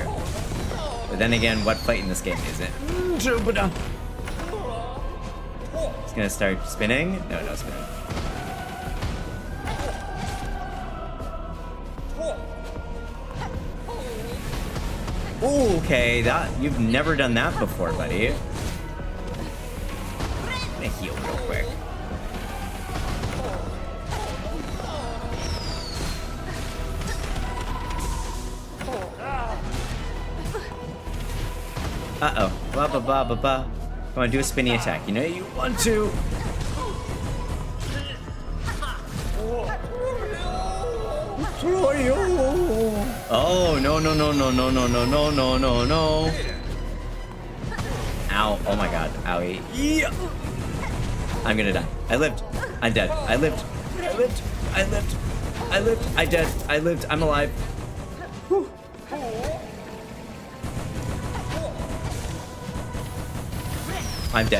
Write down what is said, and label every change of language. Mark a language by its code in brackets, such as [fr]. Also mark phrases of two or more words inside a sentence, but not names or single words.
[en] But then again, what fight in this game isn't? It's gonna start spinning. No, no spinning. Ooh, okay, that you've never done that before, buddy. I'm gonna heal real quick. Uh-oh. Ba ba ba ba ba. Come on, do a spinny attack. You know you want to. Oh, no, no, no, no, no, no, no, no, no, no, no. Ow. Oh my god. Owie. Yeah. I'm gonna die. I lived. I'm dead. I lived. I lived. I lived. I lived. I dead. I lived. I'm alive. Whew. I'm dead.